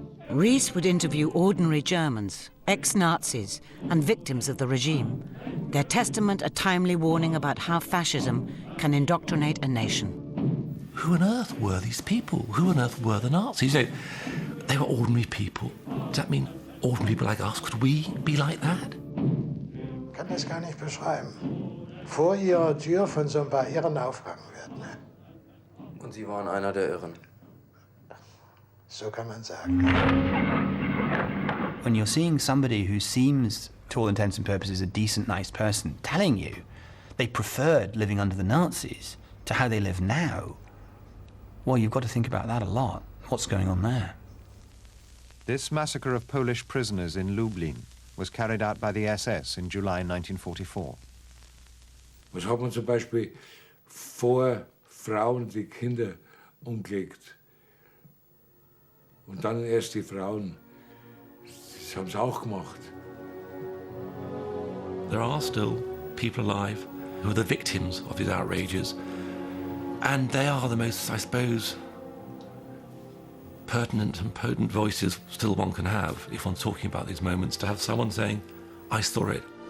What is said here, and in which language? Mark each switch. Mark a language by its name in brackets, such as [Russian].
[English] Rees would interview ordinary Germans, ex-Nazis, and victims of the regime. Their testament a timely warning about how fascism can indoctrinate a nation. Who on earth were these people? Who on earth were the Nazis? They were ordinary people. Does that mean ordinary people like us? Could we be like that? [German] Ich kann das gar nicht beschreiben. Vor ihrer Tür von so ein paar Irren aufgehangen wird. Ne? Und Sie waren einer der Irren. So kann man sagen. [English] When you're seeing somebody who seems, to all intents and purposes, a decent, nice person, telling you they preferred living under the Nazis to how they live now, well, you've got to think about that a lot. What's going on there? This massacre of Polish prisoners in Lublin was carried out by the SS in July 1944. [German] Was hat man zum Beispiel vor Frauen die Kinder umgelegt? Und dann erst die Frauen. Das haben sie auch gemacht. [English] There are still people alive who are the victims of these outrages, And they are the most, I suppose, pertinent and potent voices still one can have if one's talking about these moments, to have someone saying, I saw it.